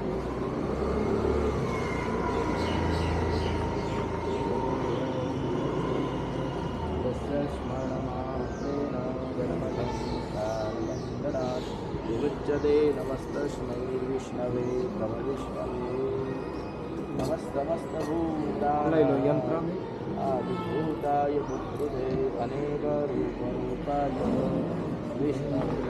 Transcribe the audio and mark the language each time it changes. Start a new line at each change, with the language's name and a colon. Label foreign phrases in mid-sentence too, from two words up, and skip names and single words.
Sanskrit: स्मरणमात्रेण गणपतं कालवन्दनात् विमुच्यते नमस्तस्मै विष्णवे प्रभविष्णवे
Gujarati: લઈ લો યંત્ર
Sanskrit: आदिभूताय पुत्रुते अनेकरूपरूपाय विष्णवे